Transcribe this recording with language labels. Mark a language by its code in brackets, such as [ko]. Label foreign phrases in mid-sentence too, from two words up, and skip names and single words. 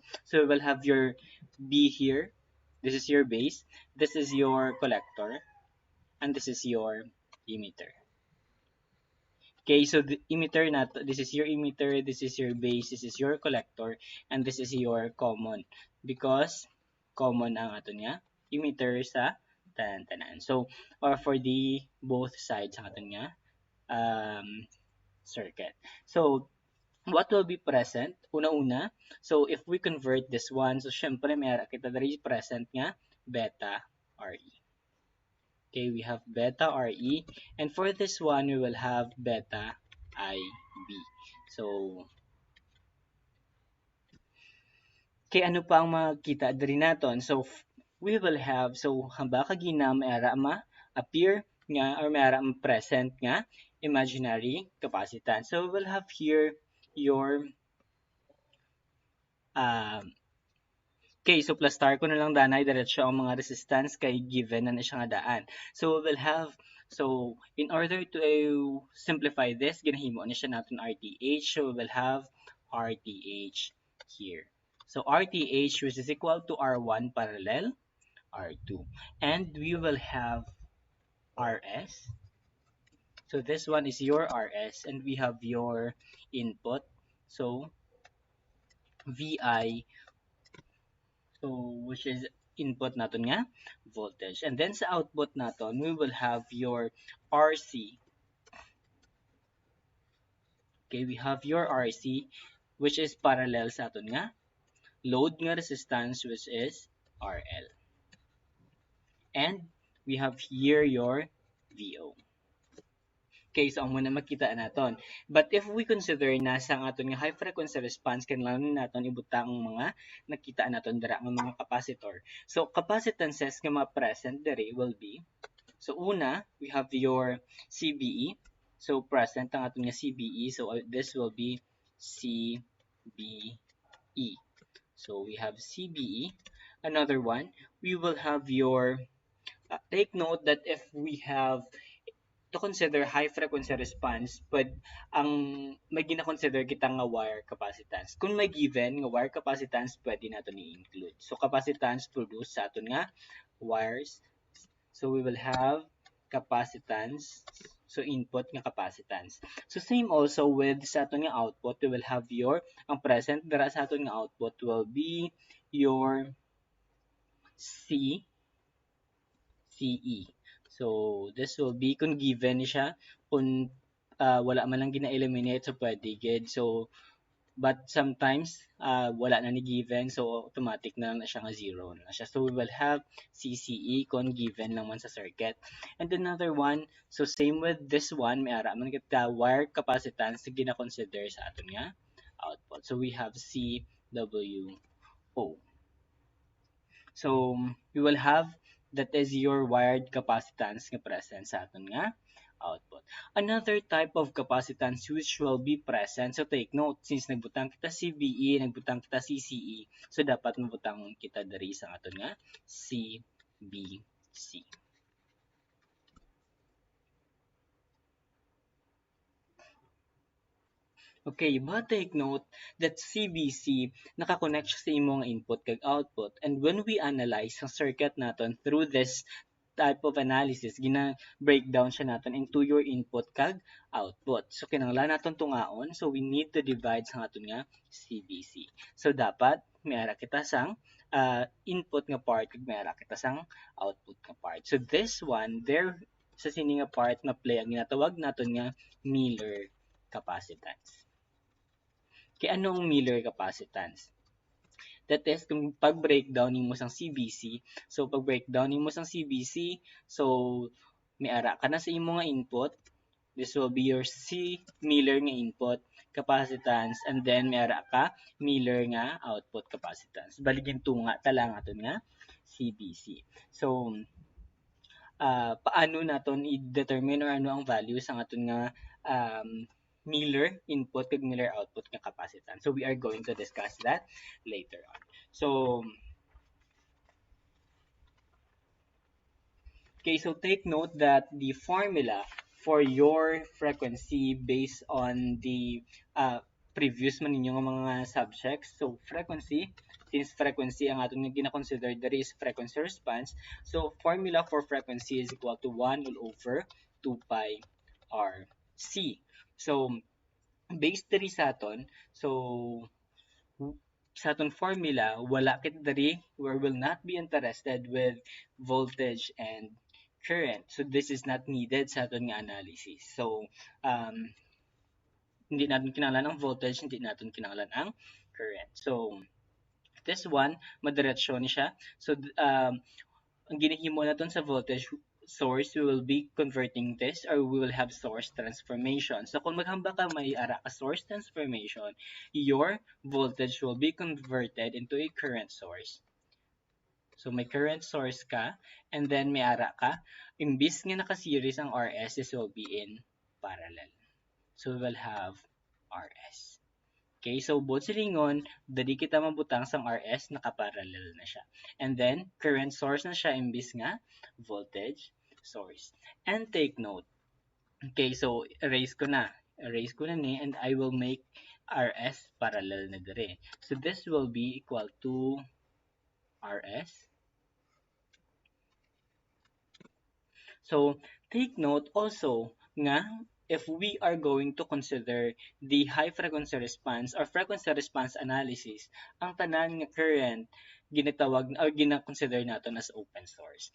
[en] So we will have your B here. This is your base. This is your collector. And this is your emitter. Okay, so the emitter nato, this is your emitter, this is your base, this is your collector, and this is your common. Because common [hil] ang ato niya emitter sa tanan. [en] So, or for the both sides [hil] ang ato niya [en] circuit. So, what will be present? Una-una, so if we convert this one, so [hil] syempre meron kita dali [en] present nga beta RE. Okay, we have beta RE, and for this one, we will have beta IB. So, [hil] kay ano pa ang makita diri naton? [en] So, we will have, so [hil] hamba kagina mayara [en] appear nga or mayara present nga imaginary capacitance. So, we will have here your okay, so plus star [hil] ko na lang danay diretso ang mga resistance kay given na siya nga daan. [en] So we will have, so in order to simplify this, [hil] ginahimo na siya natin RTH. [en] So we will have RTH here. So RTH which is equal to R1 parallel R2. And we will have RS. So this one is your RS and we have your input. So VI, so which is input [hil] natin nga [en] voltage, and then [hil] sa output natin [en] we will have your RC. Okay, we have your RC which is parallel [hil] sa aton nga [en] load nga resistance which is RL, and we have here your VO. [hil] Okay, so ang muna makita naton. [en] But if we consider [hil] nasa ang aton nga [en] high frequency response, [hil] kailangan naton ibutang ang mga nakita naton dira nga mga capacitor. [en] So capacitances [hil] nga ma-present diri [en] will be, so una, we have your CBE. [hil] So present ang aton nga CBE. [en] So this will be CBE. So we have CBE. Another one, we will have your, take note that if we have to consider high frequency response, but [hil] ang may gina-consider kita nga [en] wire capacitance. [hil] Kung may given nga [en] wire capacitance, [hil] pwede nato ni-include. [en] So capacitance produced [hil] sa aton nga [en] wires. So we will have capacitance. So input nga capacitance. So same also with [hil] sa aton nga [en] output, we will have your, [hil] ang present dara sa aton nga output [en] will be your CE. So, this will be [hil] kung given siya, kung wala man lang gina-eliminate, so pwede gid. [en] So, but sometimes, [hil] wala na ni given, so automatic na lang na siya nga zero na siya. [en] So, we will have CCE [hil] kung given lang man sa circuit. [en] And another one, so same with this one, [hil] may ara man kita [en] wire capacitance [hil] na gina-consider sa aton nga output. [en] So, we have CWO. So, we will have, that is your wired capacitance nga present [hil] sa aton nga [en] output. Another type of capacitance which will be present, so take note, since [hil] nagbutang kita [en] CBE, [hil] nagbutang kita [en] CCE, [hil] so dapat mabutang kita diri sa aton nga [en] CBC. Okay, but take note that CBC [hil] nakakonect siya sa imong [en] input kag output, and when we analyze [hil] ang circuit naton [en] through this type of analysis, [hil] gina-breakdown siya natin [en] into your input [hil] kag output. So kinahanglan naton tungaon, [en] so we need to divide [hil] sa aton nga [en] CBC. [hil] So dapat mayara kita sang input nga part kag mayara kita sang output nga part. [en] So this one there [hil] sa sini nga part na play ang ginatawag naton nga Miller capacitance. Kaya anong Miller capacitance? [en] That is, [hil] kung pag-breakdown mo sang CBC, so pag-breakdown mo sang CBC, so may ara ka na sa imo nga input, [en] This will be your C Miller [hil] nga input capacitance, and then may ara ka Miller nga [en] output capacitance. [hil] Baligin tunga talang aton nga CBC. So paano naton i-determine or ano ang value sa aton nga Miller input kag Miller output nga capacitance. [en] So we are going to discuss that later on. So okay, so take note that the formula for your frequency based on the previous [hil] man ninyong mga [en] subjects. So frequency, since frequency [hil] ang atong gina-consider [en] there is frequency response, so formula for frequency is equal to 1 all over 2 pi RC. [hil] So based diri sa aton, so sa aton formula, wala kit diri, [en] we will not be interested with voltage and current. So this is not needed [hil] sa aton nga [en] analysis. [hil] So hindi natin kinahanglan ang voltage, hindi natin kinahanglan ang current. [en] So this one, [hil] madiretso ni siya. So ang ginahimo naton sa [en] voltage source, we will be converting this, or we will have source transformation. So [hil] kung maghamba ka may ara ka [en] source transformation, your voltage will be converted into a current source. [hil] So may current source ka, [en] and then [hil] may ara ka, imbis nga naka-series ang RS, this will be in parallel. So we will have RS. Okay, so both silingon, dali kita mabutang sang RS, nakaparallel na siya. And then, current source na siya imbis nga voltage source. [en] And take note, okay, so erase [hil] ko na ni, [en] and I will make RS parallel [hil] na dire. [en] So this will be equal to RS. So take note also nga if we are going to consider the high frequency response or frequency response analysis, [hil] ang tanan nga current ginatawag or gina-consider naton as open source.